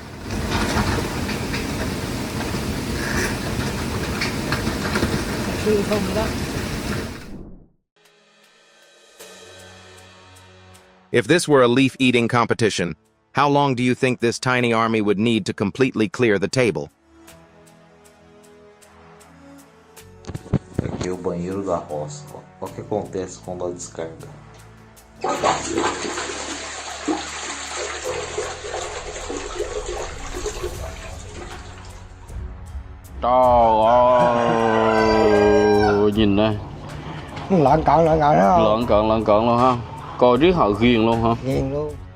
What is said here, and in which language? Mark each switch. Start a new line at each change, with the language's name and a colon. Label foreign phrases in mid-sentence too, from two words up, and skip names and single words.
English: If this were a leaf-eating competition, how long do you think this tiny army would need to completely clear the table?
Portuguese: Aqui é o banheiro da roça. Olha o que acontece quando ela descarga.
Vietnamese: Trời ơi, nhìn đây. Lợn cợn đó không? Lợn cợn luôn ha. Coi riết họ ghiền luôn hả? Ghiền luôn.